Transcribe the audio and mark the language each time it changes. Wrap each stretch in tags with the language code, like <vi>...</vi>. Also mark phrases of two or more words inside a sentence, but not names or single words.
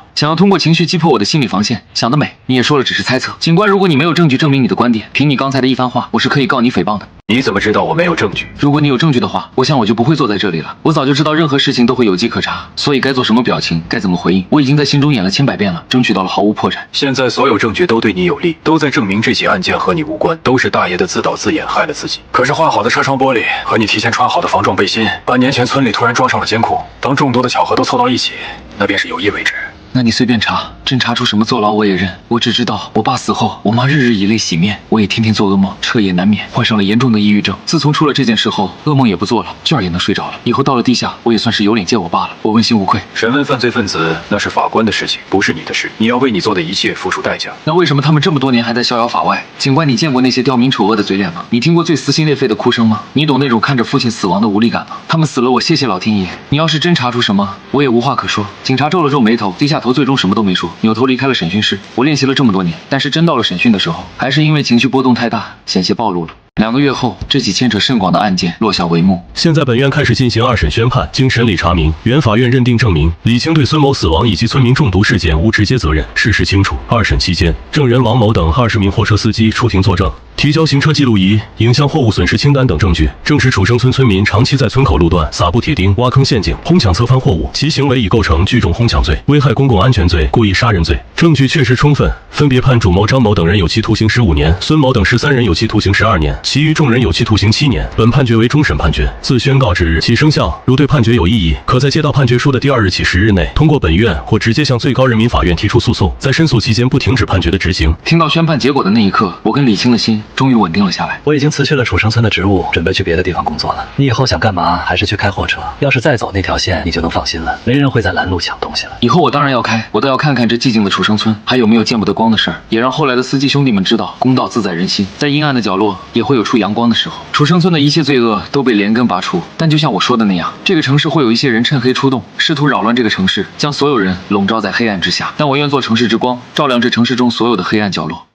<zh>想要通過情緒擊破我的心理防線，想得美！你也說了只是猜測，警官，如果你沒有證據證明你的觀點，憑你剛才的一番話，我是可以告你誹謗的。你怎麼知道我沒有證據？如果你有證據的話，我想我就不會坐在這裡了。我早就知道任何事情都會有跡可查，所以該做什麼表情，該怎麼回應，我已經在心中演了千百遍了，爭取到了毫無破綻。現在所有證據都對你有利，都在證明這起案件和你無關，都是大爺的自導自演害了自己。可是換好的車窗玻璃和你提前穿好的防撞背心，半年前村裡突然裝上了監控，當眾多的巧合都湊到一起，那便是有意為之。那你隨便查，真查出什麼坐牢我也認。我只知道我爸死後，我媽日日以淚洗面，我也天天做噩夢，徹夜難眠，患上了嚴重的抑鬱症。自從出了這件事後，噩夢也不做了，覺兒也能睡着了。以後到了地下，我也算是有臉見我爸了。我問心無愧。審問犯罪分子那是法官的事情，不是你的事，你要為你做的一切付出代價。那為什麼他們這麼多年還在逍遙法外？警官，你見過那些刁民醜惡的嘴臉嗎？你聽過最撕心裂肺的哭聲嗎？你懂那種看着父親死亡的無力感嗎？他們死了，我謝謝老天爺。你要是真查出什麼，我也無話可說。警察皺了皺眉頭，低下頭，最終什麼都沒說，扭頭離開了審訊室。我練習了這麼多年，但是真到了審訊的時候，還是因為情緒波動太大，險些暴露了。2個月後，這起牽扯甚廣的案件落下帷幕。現在本院開始進行2審宣判，經審理查明，原法院認定證明李青對孫某死亡以及村民中毒事件無直接責任，事實清楚。2審期間，證人王某等20名貨車司機出庭作證，提交行車記錄儀、影像貨物損失清單等證據，證實楚生村村民長期在村口路段撒布鐵釘、挖坑陷阱、哄搶側翻貨物，其行為已構成聚眾哄搶罪、危害公共安全罪、故意殺人罪。證據確實充分，分別判主謀張某等人有期徒刑15年，孫某等13人有期徒刑12年。其余众人有期徒刑7年。本判决为终审判决，自宣告之日起生效。如对判决有异议，可在接到判决書的第2日起10日内，通过本院或直接向最高人民法院提出诉讼，在申诉期间不停止判决的执行。听到宣判结果的那一刻，我跟李青的心终于稳定了下来。我已經辭去了楚生村的職務，準備去別的地方工作了。你以後想幹嘛，還是去開貨車。要是再走那條線，你就能放心了，沒人會在攔路搶東西了。以後我當然要開，我都要看看這寂靜的楚生村還有沒有見不得光的事兒，也讓後來的司機兄弟們知道，公道自在人心，在陰暗的角落也會有出陽光的時候。楚生村的一切罪惡都被連根拔除，但就像我說的那樣，這個城市會有一些人趁黑出動，試圖擾亂這個城市，將所有人籠罩在黑暗之下。但我願做城市之光，照亮這城市中所有的黑暗角落。</zh>